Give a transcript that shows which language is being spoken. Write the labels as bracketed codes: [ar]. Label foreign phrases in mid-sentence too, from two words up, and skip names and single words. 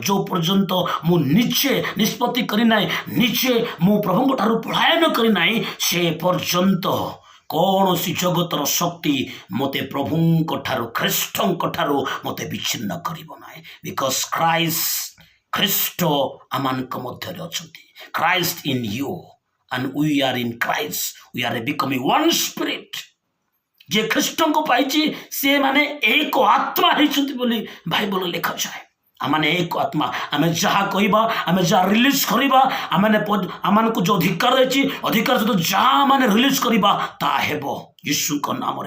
[or] ଯେଉଁ ପର୍ଯ୍ୟନ୍ତ ମୁଁ ନିଜେ ନିଷ୍ପତ୍ତି କରିନାହିଁ, ନିଜେ ମୁଁ ପ୍ରଭୁଙ୍କ ଠାରୁ ପଳାୟନ କରିନାହିଁ, ସେ ପର୍ଯ୍ୟନ୍ତ କୌଣସି ଜଗତର ଶକ୍ତି ମୋତେ ପ୍ରଭୁଙ୍କ ଠାରୁ, ଖ୍ରୀଷ୍ଟଙ୍କ ଠାରୁ ମୋତେ ବିଚ୍ଛିନ୍ନ କରିବ ନାହିଁ। ବିକଜ୍ ଖ୍ରୀଷ୍ଟ ଆମମାନଙ୍କ ମଧ୍ୟରେ ଅଛନ୍ତି। [en] Christ in you and we are in Christ, we are becoming one spirit। [or] ଯେ ଖ୍ରୀଷ୍ଟଙ୍କୁ ପାଇଛି ସେ ମାନେ ଏକ ଆତ୍ମା ହେଇଛନ୍ତି ବୋଲି ବାଇବଲ ଲେଖାଯାଏ। ଆମେ ଏକ ଆତ୍ମା, ଆମେ ଯାହା କହିବା, ଆମେ ଯାହା ରିଲିଜ୍ କରିବା, ଆମମାନଙ୍କୁ ଯେଉଁ ଅଧିକାର ଦେଇଛି, ଅଧିକାର ସହିତ ଯାହା ମାନେ ରିଲିଜ୍ କରିବା ତାହା ହେବ ଯୀଶୁଙ୍କ ନାମରେ।